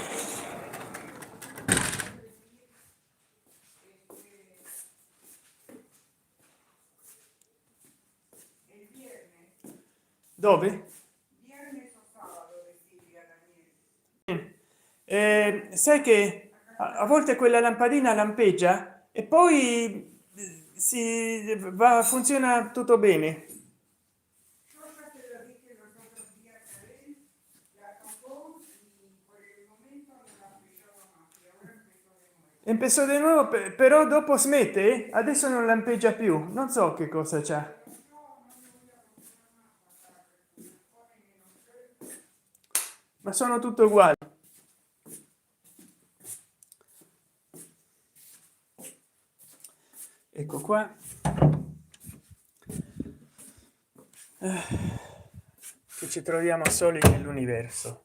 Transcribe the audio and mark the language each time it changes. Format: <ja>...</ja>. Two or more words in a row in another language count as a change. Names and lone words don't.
<es>El viernes,</es> <it>Dove?</it> <es>viernes o sábado, decía Daniel.</es> <it>Sai che a volte quella lampadina lampeggia e poi si va, funziona tutto bene.</it> <es>Yo ya te lo dije los otros días a él, la tocó y por el momento no la aplicaba más. Y empezó de nuevo,</es> <it>però dopo smette, adesso non lampeggia più, non so che cosa c'è, ma sono tutto uguale. Ecco qua, che ci troviamo soli nell'universo.</it>